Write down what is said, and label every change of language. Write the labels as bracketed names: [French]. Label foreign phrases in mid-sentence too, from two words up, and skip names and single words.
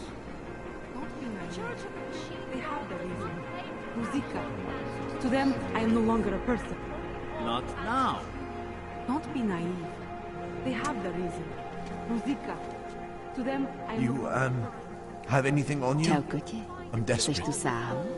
[English] Don't be naive. They have the reason. Ruzika. To them, I am no longer a person. Not now. Don't be naive. They have the reason. Ruzika. To them, I am You, have anything on you? [Czech] Čau, kotě. [English] I'm desperate. [Czech] Jsi tu sám?